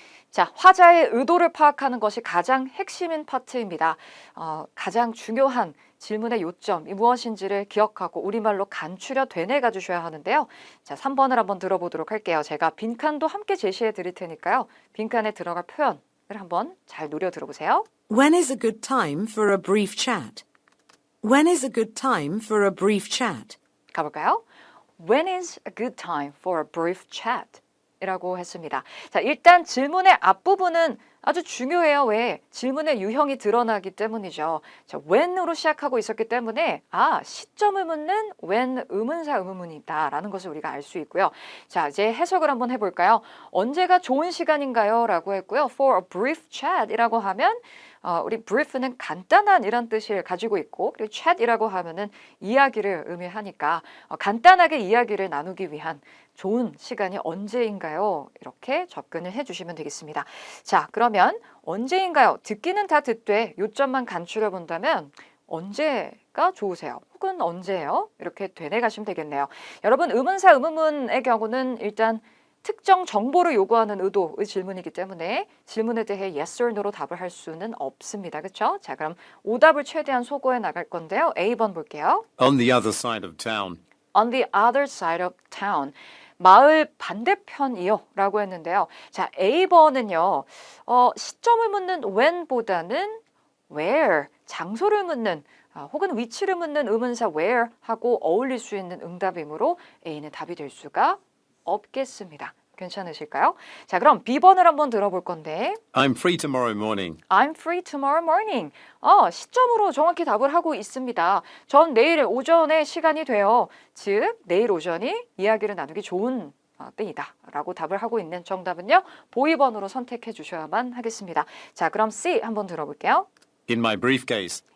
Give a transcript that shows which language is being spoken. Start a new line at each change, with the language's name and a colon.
Korean: 자, 화자의 의도를 파악하는 것이 가장 핵심인 파트입니다. 가장 중요한 질문의 요점이 무엇인지를 기억하고 우리말로 간추려 되뇌가 주셔야 하는데요. 자, 3번을 한번 들어보도록 할게요. 제가 빈칸도 함께 제시해 드릴 테니까요. 빈칸에 들어갈 표현을 한번 잘 노려 들어보세요.
English: When is a good time for a brief chat? When is a good time for a brief chat?
Korean: 가볼까요?
English: When is a good time for a brief chat?
Korean: 이라고 했습니다. 자, 일단 질문의 앞부분은 아주 중요해요. 왜? 질문의 유형이 드러나기 때문이죠. 자, when으로 시작하고 있었기 때문에 시점을 묻는 when 의문사 의문문이다라는 것을 우리가 알 수 있고요. 자, 이제 해석을 한번 해볼까요? 언제가 좋은 시간인가요? 라고 했고요.
English: For a brief chat
Korean: 이라고 하면 우리 brief는 간단한 이란 뜻을 가지고 있고 그리고 chat이라고 하면은 이야기를 의미하니까 간단하게 이야기를 나누기 위한 좋은 시간이 언제인가요? 이렇게 접근을 해주시면 되겠습니다. 자, 그러면 언제인가요? 듣기는 다 듣되 요점만 간추려 본다면 언제가 좋으세요? 혹은 언제예요? 이렇게 되뇌가시면 되겠네요. 여러분 의문사 의문문의 경우는 일단 특정 정보를 요구하는 의도의 질문이기 때문에 질문에 대해
English: yes or no
Korean: 로 답을 할 수는 없습니다. 그렇죠? 자, 그럼 오답을 최대한 소거해 나갈 건데요. A번 볼게요.
English: On the other side of town. On the other side of town.
Korean: 마을 반대편이요 라고 했는데요. 자, A번은요. 시점을 묻는 when보다는 where, 장소를 묻는 혹은 위치를 묻는 의문사 where하고 어울릴 수 있는 응답이므로 A는 답이 될 수가 없겠습니다. 괜찮으실까요? 자, 그럼 B번을 한번 들어볼 건데
English: I'm free tomorrow morning. I'm free tomorrow morning.
Korean: 시점으로 정확히 답을 하고 있습니다. 전 내일 오전에 시간이 돼요. 즉, 내일 오전이 이야기를 나누기 좋은 때이다 라고 답을 하고 있는 정답은요. 보이번으로 선택해 주셔야만 하겠습니다. 자, 그럼 C 한번 들어볼게요.
English: In my briefcase.